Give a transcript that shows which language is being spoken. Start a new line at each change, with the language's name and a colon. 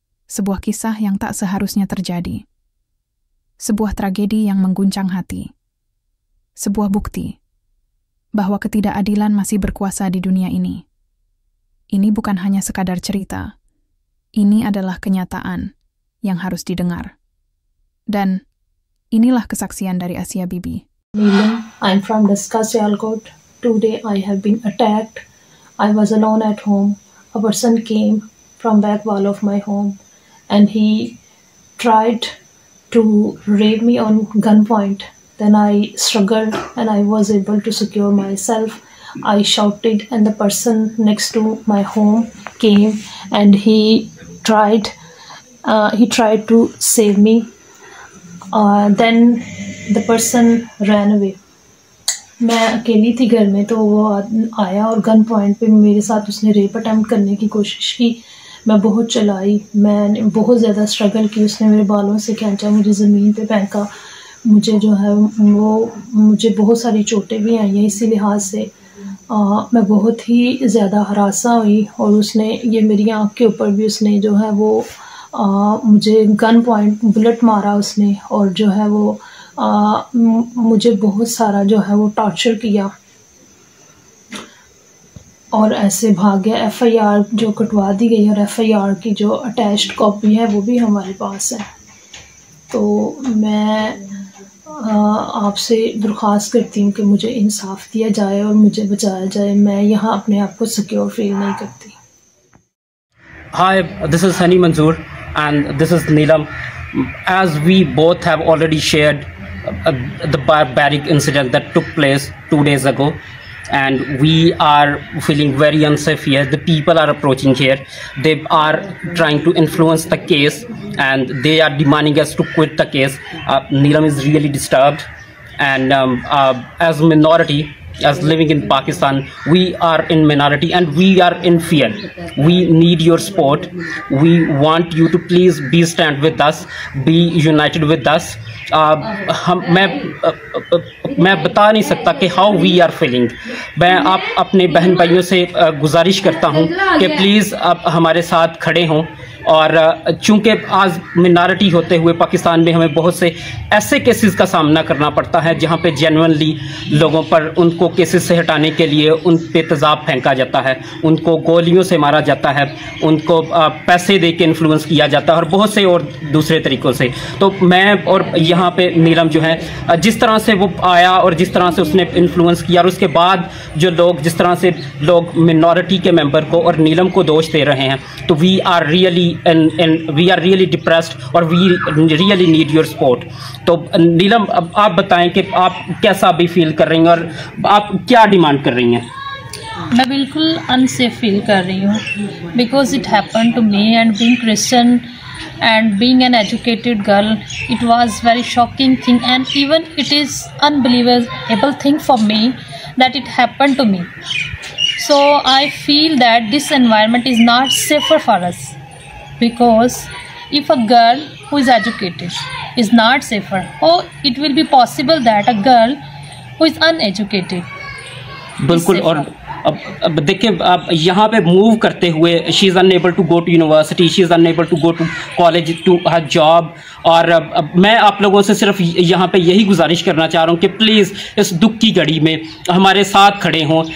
Indonesian: Sebuah kisah yang tak seharusnya terjadi. Sebuah tragedi yang mengguncang hati. Sebuah bukti bahwa ketidakadilan masih berkuasa di dunia ini. Ini bukan hanya sekadar cerita. Ini adalah kenyataan yang harus didengar. Dan inilah kesaksian dari Asia Bibi.
English: Neelam, I'm from Daska, Sialkot. Today I have been attacked. I was alone at home. A person came from back wall of my home and he tried to rape me on gunpoint. Then I struggled and I was able to secure myself. I shouted and the person next to my home came and he tried to save me. Then the person ran away.
Hindi: मैं अकेली थी घर में, तो वो आया और gun point पे मेरे साथ उसने रेप अटेम्प्ट करने की कोशिश की। मैं बहुत चिल्लाई, मैंने बहुत ज़्यादा स्ट्रगल की। उसने मेरे बालों से खींचा, मुझे ज़मीन पे फेंका। मुझे जो है वो मुझे बहुत सारी चोटें भी आई हैं। इसी लिहाज से मैं बहुत ही ज़्यादा हरासा हुई और उसने ये मेरी आँख के ऊपर भी उसने जो है वो मुझे गन पॉइंट बुलेट मारा उसने, और जो है वो मुझे बहुत सारा जो है वो टॉर्चर किया और ऐसे भाग गया। FIR जो कटवा दी गई और FIR की जो अटैच्ड कॉपी है वो भी हमारे पास है। तो मैं आपसे दरख्वास्त करती हूँ कि मुझे इंसाफ दिया जाए और मुझे बचाया जाए। मैं यहाँ अपने आप को सिक्योर फील नहीं करती।
English: Hi, this is Hani Manzoor and this is Neelam. As we both have already shared the barbaric incident that took place 2 days ago, and we are feeling very unsafe here. The people are approaching here. They are trying to influence the case and they are demanding us to quit the case. Neelam is really disturbed, and as minority, as living in Pakistan, we are in minority and we are in fear. We need your support. We want you to please be stand with us, be united with us.
Hindi: मैं बता नहीं सकता कि
English: How we are feeling.
Hindi: मैं आप अपने बहन भाइयों से गुजारिश करता हूं कि प्लीज़ आप हमारे साथ खड़े हों। और चूंकि आज मिनॉरिटी होते हुए पाकिस्तान में हमें बहुत से ऐसे केसेस का सामना करना पड़ता है जहां पे जेन्युइनली लोगों पर उनको केसेस से हटाने के लिए उन पे तेज़ाब फेंका जाता है, उनको गोलियों से मारा जाता है, उनको पैसे दे के इन्फ्लुएंस किया जाता है और बहुत से और दूसरे तरीक़ों से। तो मैं और यहाँ पे नीलम जो है जिस तरह से वो आया और जिस तरह से उसने इन्फ्लुएंस किया, और उसके बाद जो लोग जिस तरह से लोग मिनॉरिटी के मेंबर को और नीलम को दोष दे रहे हैं, तो
English: We are really depressed और we really need your support.
Hindi: तो नीलम अब आप बताएं कि आप कैसा भी फील कर रही हैं और आप क्या डिमांड कर रही हैं? मैं बिल्कुल अनसेफ फील कर रही हूँ
English: Because it happen to me and being Christian and being an educated girl, it was very shocking thing, and even it is unbelievable thing for me that it happened to me. So I feel that this environment is not safer for us, because if a girl who is educated is not safer, how it will be possible that a girl who is uneducated
Hindi: बिल्कुल। और अब देखिए, आप यहाँ पे move करते हुए
English: She is unable to go to university, she is unable to go to college, to her job.
Hindi: और मैं आप लोगों से सिर्फ यहाँ पे यही गुजारिश करना चाह रहा हूँ कि प्लीज़ इस दुख की घड़ी में हमारे साथ खड़े हों।